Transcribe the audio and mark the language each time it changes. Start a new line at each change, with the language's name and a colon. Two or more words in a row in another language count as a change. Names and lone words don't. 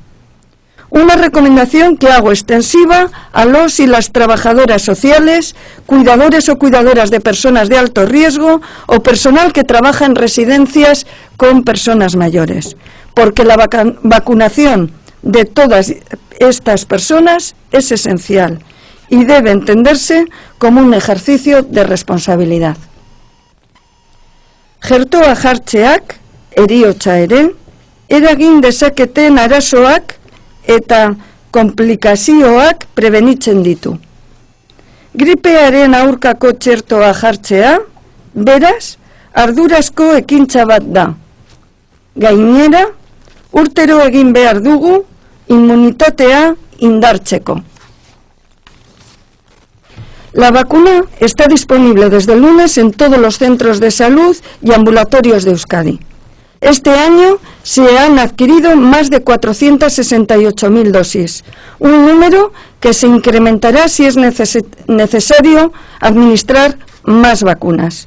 Spanish: Una recomendación que hago extensiva a los y las trabajadoras sociales, cuidadores o cuidadoras de personas de alto riesgo o personal que trabaja en residencias con personas mayores, porque la vacunación de todas estas personas es esencial y debe entenderse como un ejercicio de responsabilidad.
Basque: Txertoa jartzeak, heriotza ere, eragin dezaketen arazoak eta konplikazioak prebenitzen ditu. Gripearen aurkako txertoa jartzea, beraz, ardurazko ekintza bat da. Gainera, urtero egin behar dugu immunitatea indartzeko.
Spanish: La vacuna está disponible desde el lunes en todos los centros de salud y ambulatorios de Euskadi. Este año se han adquirido más de 468.000 dosis, un número que se incrementará si es necesario administrar más vacunas.